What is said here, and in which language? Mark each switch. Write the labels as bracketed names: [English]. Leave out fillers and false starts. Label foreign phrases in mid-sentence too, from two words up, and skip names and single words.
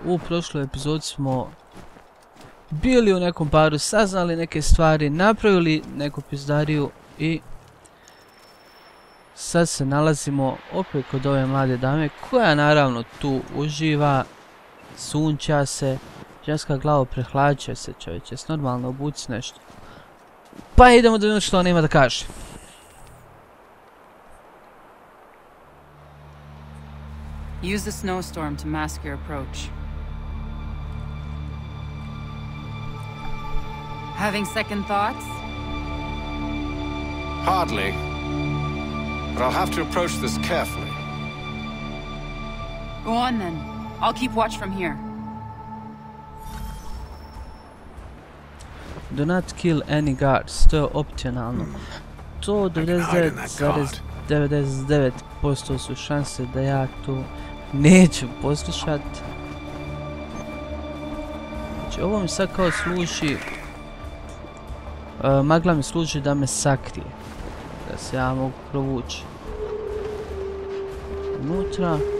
[Croatian] U prošloj epizodi smo bili u nekom baru, saznali neke stvari, napravili neku pizdariju i sad se nalazimo opet kod ove mlade dame koja naravno tu uživa, sunča se, ženska glava prehlađuje se, čovječe, normalno obuci nešto. Pa idemo da vidimo što ona ima da kaže. [English] Use the snowstorm to mask your approach. Having second thoughts? Hardly. But I'll have to approach this carefully. Go on then. I'll keep watch from here. Do not kill any guards, [Croatian] to je opcionalno. To 99,99% su šanse da ja tu neću poslušat. Znači ovo mi sad kao služi, magla mi služi da me sakrije, da se ja mogu provući unutra.